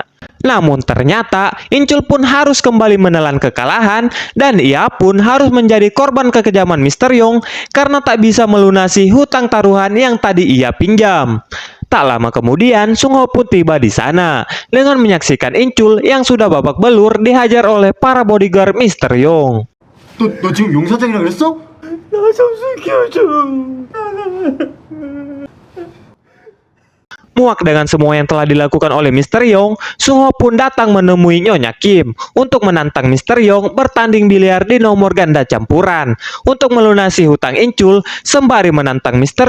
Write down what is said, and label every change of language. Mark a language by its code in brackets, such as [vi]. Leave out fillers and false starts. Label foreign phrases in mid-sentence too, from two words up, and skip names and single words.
[id] Namun ternyata Incul pun harus kembali menelan kekalahan dan ia pun harus menjadi korban kekejaman Mr. Yong karena tak bisa melunasi hutang taruhan yang tadi ia pinjam. Tak lama kemudian, Sung Ho pun tiba di sana dengan menyaksikan Incul yang sudah babak belur dihajar oleh para bodyguard Mr. Yong. [ko] 너 지금 용 사장이라 그랬어? [id] Muak dengan semua yang telah dilakukan oleh Mr. Yong, Sung Ho pun datang menemui Nyonya Kim untuk menantang Mr. Yong bertanding biliar di nomor ganda campuran untuk melunasi hutang Incul sembari menantang Mr.